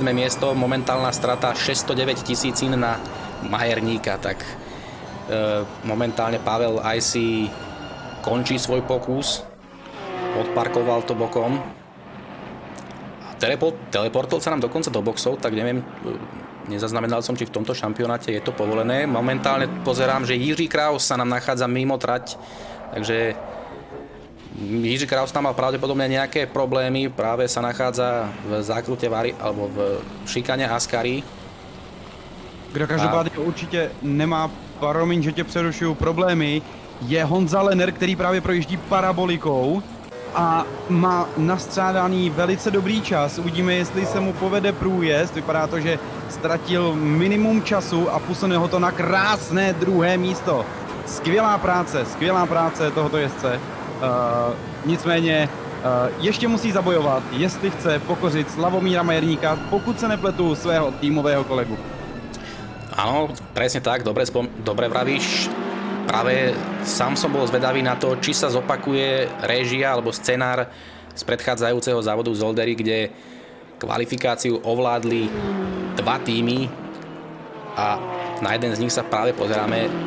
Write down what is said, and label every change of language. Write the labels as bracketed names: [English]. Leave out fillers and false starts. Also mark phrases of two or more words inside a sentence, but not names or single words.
[Slovak] miesto, momentálna strata 609 000 na Majerníka, tak momentálne Pavel IC končí svoj pokus, odparkoval to bokom a teleportol sa nám dokonca do boxov, tak neviem, nezaznamenal som, či v tomto šampionáte je to povolené. Momentálne pozerám, že Jiří Kraus sa nám nachádza mimo trať, takže Jiří Kraus tam mal pravdepodobne nejaké problémy, práve sa nachádza v zákrute alebo v šikane Ascari. [Czech] Kdo každopádně určitě nemá, promiň, že tě přerušuju, problémy, je Honza Lenner, který právě projíždí parabolikou a má nastřádaný velice dobrý čas. Uvidíme, jestli se mu povede průjezd. Vypadá to, že ztratil minimum času a posune ho to na krásné druhé místo. Skvělá práce tohoto jezdce. Nicméně ještě musí zabojovat, jestli chce pokořit Slavomíra Majerníka, pokud se nepletu, svého týmového kolegu. [Slovak] Áno, presne tak, dobre vravíš. Práve sám som bol zvedavý na to, či sa zopakuje réžia alebo scenár z predchádzajúceho závodu v Zoldery, kde kvalifikáciu ovládli 2 týmy a na jeden z nich sa práve pozeráme.